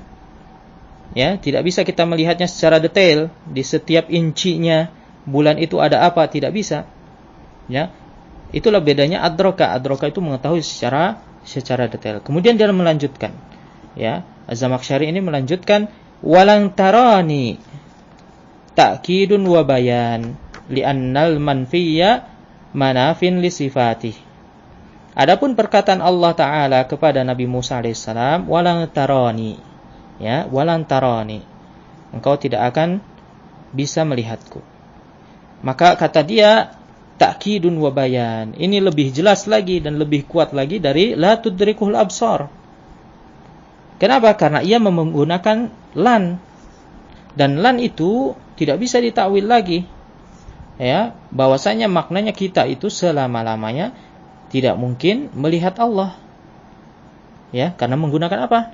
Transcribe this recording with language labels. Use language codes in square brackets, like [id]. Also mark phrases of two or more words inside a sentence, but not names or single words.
[id] Ya, tidak bisa kita melihatnya secara detail di setiap incinya bulan itu ada apa, tidak bisa. Ya, itulah bedanya adroka. Adroka itu mengetahui secara detail. Kemudian dia melanjutkan, ya, Az-Zamakhsyari ini melanjutkan [ar] ولن تراني تأكيد وبيان لأن المنفي منافٍ لصفته. [id] Adapun perkataan Allah Ta'ala kepada Nabi Musa alaihissalam, [ar] ولن تراني, [id] ya, [ar] ولن تراني, [id] engkau tidak akan bisa melihatku. Maka kata dia [ar] تأكيد وبيان, [id] ini lebih jelas lagi dan lebih kuat lagi dari [ar] لا تدركه الأبصار. [id] Kenapa? Karena ia menggunakan lan, dan lan itu tidak bisa ditakwil lagi, ya, bahwasanya maknanya kita itu selama-lamanya tidak mungkin melihat Allah, ya, karena menggunakan apa?